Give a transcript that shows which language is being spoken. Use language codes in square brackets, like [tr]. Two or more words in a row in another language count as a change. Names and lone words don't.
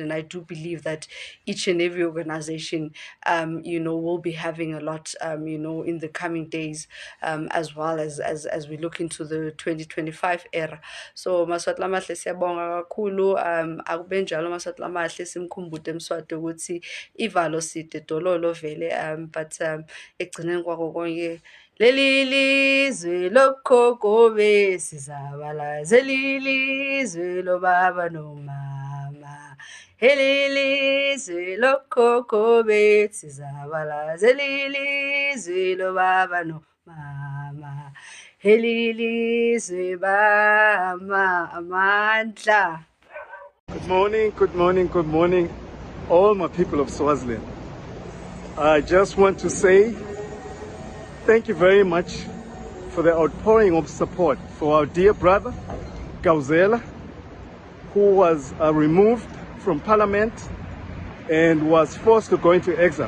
[en] And I do believe that each and every organization will be having a lot in the coming days, as well as we look into the 2025 era. [ss] So Maswati Lamahle siyabonga kakhulu, akube njalo Maswati Lamahle simkhumbude Mswati ukuthi ivalo side dololo vele, but ekugcineni kwako konke leli lizwe lokhokho besizabalaza, leli lizwe lobaba nomama, leli lizwe lokhokho besizabalaza, leli lizwe lobaba nomama, leli lizwe bama amandla. [en] Good morning, all my people of Swaziland. I just want to say thank you very much for the outpouring of support for our dear brother, Gauzela, who was removed from parliament and was forced to go into exile.